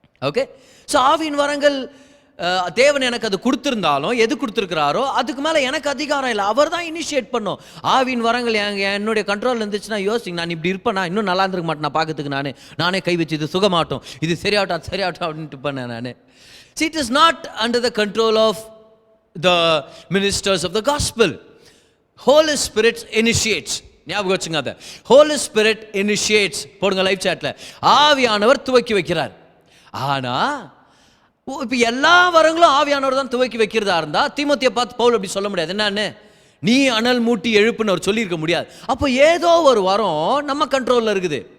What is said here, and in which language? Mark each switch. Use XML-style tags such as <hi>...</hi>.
<ta>Okay, so ஆவியின் வரங்கள் தேவன் எனக்கு அது கொடுத்துருந்தாலும், எது கொடுத்துருக்கிறாரோ அதுக்கு மேலே எனக்கு அதிகாரம் இல்லை, அவர் தான் இனிஷியேட் பண்ணும். ஆவியின் வரங்கள் என்னுடைய கண்ட்ரோல் இருந்துச்சுன்னா யோசிங்க, நான் இப்படி இருப்பேன், நான் இன்னும் நல்லா இருந்திருக்க மாட்டேன், நான் பார்க்கறதுக்கு நானே கை வச்சு இது சுகமாட்டோம், இது சரியாகட்டும், அது சரியாகட்டும் அப்படின்ட்டு பண்ணேன் நான்.</ta> <en>See, it is not under the control of the ministers of the gospel. Holy Spirit initiates.</en> <ta>ஞாபகம் வச்சுங்க, அதை</ta> <en>Holy Spirit initiates</en> <ta>போடுங்க லைவ் சாட்ல. ஆவியானவர் துவக்கி வைக்கிறார். ஆனால் இப்போ எல்லா வரங்களும் ஆவியானவர் தான் துவக்கி வைக்கிறதா இருந்தா தீமோத்தேயை பார்த்து பவுல் அப்படி சொல்ல முடியாது. என்னன்னு, நீ அனல் மூட்டி எழுப்புன்னு அவர் சொல்லியிருக்க முடியாது. அப்போ ஏதோ ஒரு வரம் நம்ம கண்ட்ரோலில் இருக்குது.</ta>